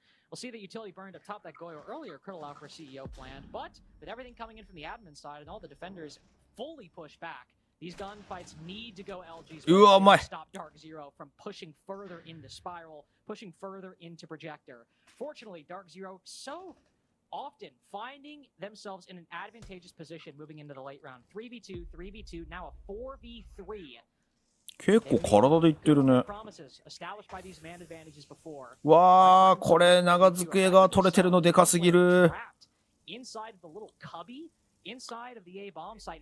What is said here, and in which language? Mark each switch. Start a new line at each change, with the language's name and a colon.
English: We'll see that utility burned up top that Goyo earlier could allow for a CEO plan, but with everything coming in from the admin side and all the defenders fully pushed back, these gunfights need to go LG's way to stop Dark Zero from pushing further into Spiral, pushing further into Projector. Fortunately, Dark Zero so often finding themselves in an advantageous position moving into the late round. 3v2, 3v2, now a 4v3.
Japanese: 結構体でいってるね。
English: Promises established by these man advantages before.
Japanese: わー、これ長机が取れてるのでかすぎる。
English: Inside of the little cubby, inside of the A bomb site.